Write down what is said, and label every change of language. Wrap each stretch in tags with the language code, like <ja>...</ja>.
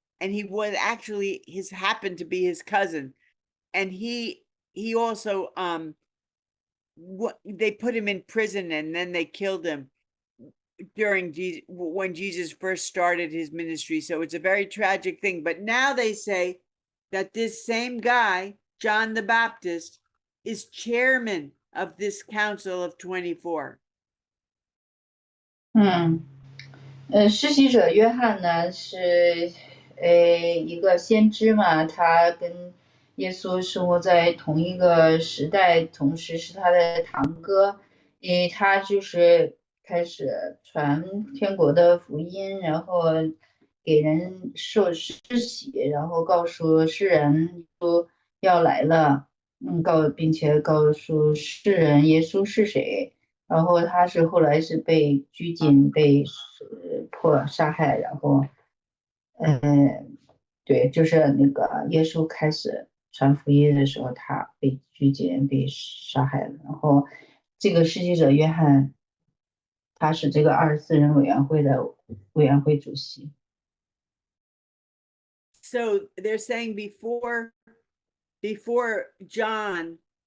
<en>And he was actually happened to be his cousin. And he also they put him in prison and then they killed him when Jesus first started his ministry. So it's a very tragic thing. But now they say that this same guy, John the Baptist, is chairman of this council of 24.</en> <zh>施洗者约翰呢是一个先知嘛，他跟耶稣生活在同一个时代，同时是他的堂哥，他就是开始传天国的福音，然后给人受施洗，然后告诉世人说要来了，并且告诉世人耶稣是谁。然后他是后来是被拘禁、被杀害，然后对，就是那个耶稣开始传福音的时候，他被拘禁、被杀害了。然后这个施洗者约翰，他是这个24人委员会的委员会主席。</zh> <en>So they're saying before John</en>